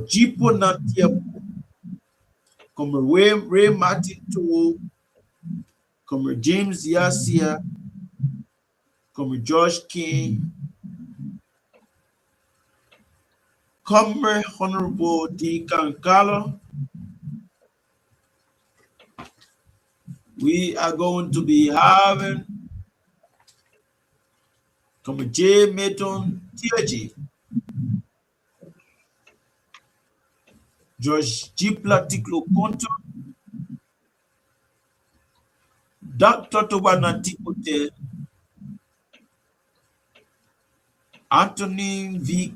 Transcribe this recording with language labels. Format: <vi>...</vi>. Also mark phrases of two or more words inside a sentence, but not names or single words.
<en>Jipo Natia, Comrade Ray Martin Towo, Comrade James Yasia, Comrade George King, Comrade Honorable D. Kankalo. We are going to be having Comrade J. Meton Tiaji, George G. Platiclo Conto, Dr. Tobana Tipote, Anthony V.</en>